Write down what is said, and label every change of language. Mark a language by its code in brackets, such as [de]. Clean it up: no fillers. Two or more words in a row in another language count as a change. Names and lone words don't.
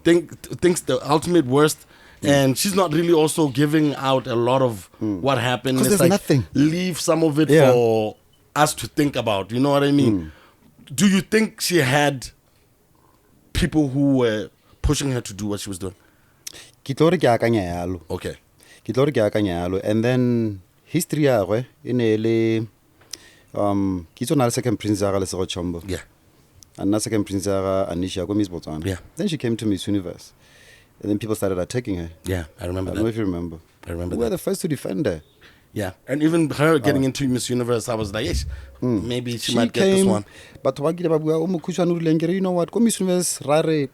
[en] Thinks the ultimate worst. And she's not really also giving out a lot of what happened. 'Cause It's there's like, nothing. leave some of it Yeah. for us to think about. You know what I mean? Do you think she had people who were pushing her to do what she was doing? [tn] Ke tlo re ke akanya yalo. [en] Okay. [tn] Ke tlo re ke akanya yalo. [en] And then history [tn] ya gwe e ne le ke tsona le [en] second prince [tn] ya ga Lesego Chombo. [en] Yeah. [tn] And na [en] second prince [tn] ya ga Anisha go Miss Botswana. [en] Yeah. Then she came to Miss Universe. And then people started attacking her. Yeah, I remember I don't know that. if you remember. I remember We were that. the first to defend her. Yeah. And even her getting into Miss Universe, I was like, yes, maybe she might get came, this one. But you know what? [tn] Go Miss Universe, rare.